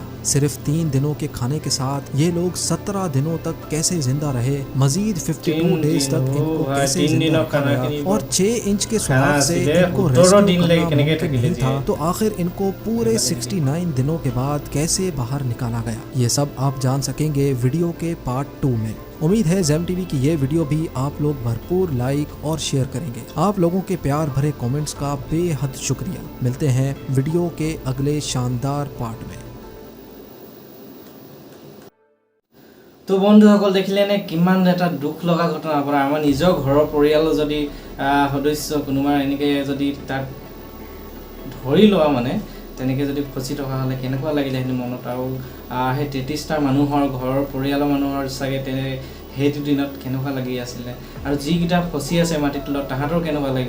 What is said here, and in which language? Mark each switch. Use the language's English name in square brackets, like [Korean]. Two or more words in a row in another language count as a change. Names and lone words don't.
[Hindi] सिर्फ 3 दिनों के खाने के साथ ये लोग 17 दिनों तक कैसे जिंदा रहे, मजीद 52 डेज तक इनको कैसे जिंदा रखा गया और 6 इंच के सुराख से इनको रेस्क्यू करना मुमकिन नहीं था, तो आखिर इनको पूरे 69 दिनों के बाद कैसे बाहर निकाला गया, ये सब आप जान सकेंगे वीडियो के पार्ट 2 में। उम्मीद है ज़ेम टीवी की ये वीडियो भी आप लोग भरपूर लाइक और शेयर करेंगे। आप लोगों के प्यार भरे कमेंट्स का बेहद शुक्रिया। मिलते हैं वीडियो के अगले शानदार पार्ट में। [Assamese] तो बंधुসকল দেখিলে নে কিমান এটা দুখ লগা ঘটনাৰ পৰা আমাৰ নিজৰ ঘৰৰ পৰিয়ালৰ যদি সদস্য কোনোবা এনেকৈ যদি তাক ধৰি লোৱা মানে তেনেকৈ যদি ফচি থকা হ'লে কেনেকুৱা লাগিলে হেঁতেন মনত, আৰু সেই 33টা মানুহৰ ঘৰৰ পৰিয়ালৰ মানুহৰ চাগে সেইটো দিনত কেনেকুৱা লাগি আছিলে, আৰু যিকেইটা ফচি আছে মাটিৰ তলত তাহাঁতৰ কেনেকুৱা লাগিব।